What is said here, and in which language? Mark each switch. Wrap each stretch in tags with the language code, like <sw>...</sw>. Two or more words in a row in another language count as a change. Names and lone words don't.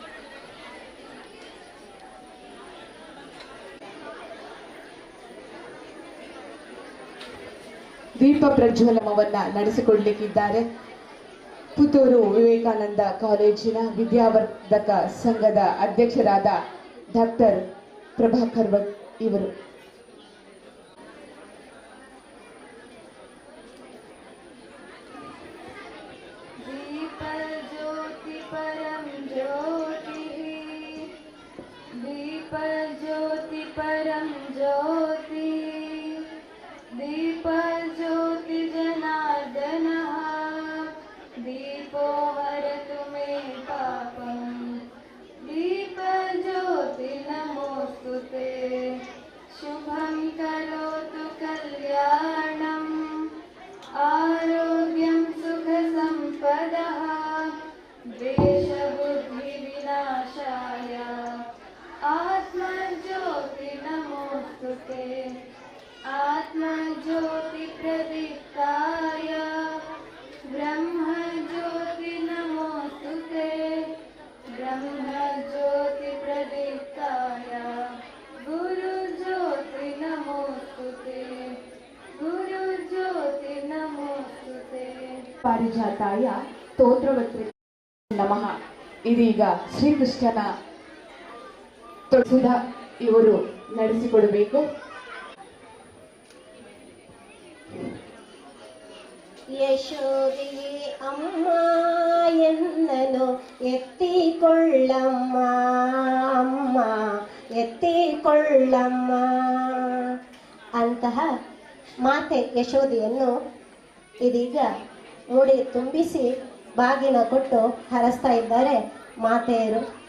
<kn>ದೀಪ ಪ್ರಜ್ವಲನವನ್ನ ನಡೆಸಿಕೊಡ್ಲಿಕ್ಕಿದ್ದಾರೆ ಪುತ್ತೂರು ವಿವೇಕಾನಂದ ಕಾಲೇಜಿನ ವಿದ್ಯಾವರ್ಧಕ ಸಂಘದ ಅಧ್ಯಕ್ಷರಾದ ಡಾಕ್ಟರ್ ಪ್ರಭಾಕರ್ ಭಟ್ ಇವರು.</kn> <sa>ದೀಪ ಜ್ಯೋತಿ ಪರಂ ಜ್ಯೋತಿ, ದೀಪ ಜ್ಯೋತಿ ಪರಂ ಜ್ಯೋತಿ, ದೀಪ ಜ್ಯೋತಿ ಜನಾರ್ದನ, ದೀಪೋ ಹರತು ಮೇ ಪಾಪಂ, ದೀಪ ಜ್ಯೋತಿ ನಮೋಸ್ತುತೆ, ಶುಭಂ ಕರೋತು ಕಲ್ಯಾಣಂ, ಆರೋಗ್ಯಂ ಸುಖ ಸಂಪದಃ, ದ್ವೇಷ ಬುದ್ಧಿ ವಿನಾಶಾಯ, ಆತ್ಮ ಜ್ಯೋತಿ ನಮೋಸ್ತುತೆ, ಆತ್ಮ ಜ್ಯೋತಿ ಪ್ರದೀಪ್ತಾಯ, ಬ್ರಹ್ಮ ಜ್ಯೋತಿ ನಮೋಸ್ತುತೆ, ಬ್ರಹ್ಮ ಜ್ಯೋತಿ ಪ್ರದೀಪ್ತಾಯ, ಗುರು ಜ್ಯೋತಿ ನಮೋಸ್ತುತೆ, ಗುರು ಜ್ಯೋತಿ ನಮೋಸ್ತುತೆ. ಪಾರಿಜಾತಾಯ ಸ್ತೋತ್ರವತ್ರಿ ನಮಃ.</sa> <kn>ಇದೀಗ ಶ್ರೀಕೃಷ್ಣನ ಸುಧಾ ಇವರು ನಡೆಸಿಕೊಡಬೇಕು. ಯಶೋದೆ ಅಮ್ಮ ಎನ್ನನು ಎತ್ತಿಕೊಳ್ಳಮ್ಮ, ಅಮ್ಮ ಎತ್ತಿಕೊಳ್ಳಮ್ಮ ಅಂತಹ ಮಾತೆ ಯಶೋದೆಯನ್ನು ಇದೀಗ ಮುಡಿ ತುಂಬಿಸಿ ಬಾಗಿನ ಕೊಟ್ಟು ಹರಸ್ತಾ ಇದ್ದಾರೆ ಮಾತೆಯರು.</kn>